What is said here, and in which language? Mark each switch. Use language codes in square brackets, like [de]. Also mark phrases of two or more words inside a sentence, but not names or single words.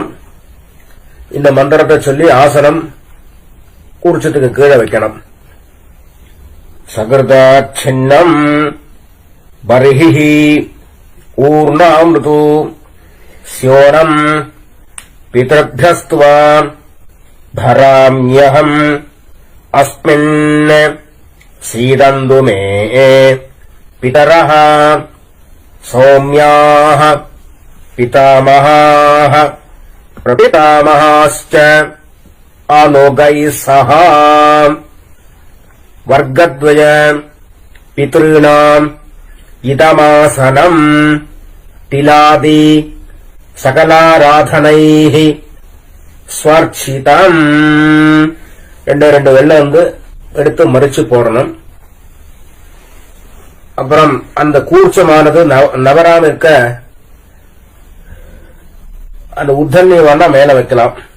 [ta] இந்த மந்திரத்தை சொல்லி ஆசனம் கூர்ச்சத்துக்கு கீழே வைக்கணும். [sa] सकृदाच्छिन्नं बर्हिः ऊर्णाम्रदु स्योनम् பிதர்भ्यस्त्वाम् भराम्यहम् अस्मिन् सीदन्तु मे पितरः सौम्याः पितामहाः प्रपितामहाश्च अनुगैः सह वर्गद्वय पितॄणाम् इदमासनम् तिलादि सकलाराधनैः ஸ்வர்ச்சிதம். [ta] 2 வெள்ளம் வந்து எடுத்து மறிச்சு போடணும். அப்புறம் அந்த கூர்ச்சமானது நவராம இருக்க அந்த உத்தண்ணி வேணா மேல வைக்கலாம்.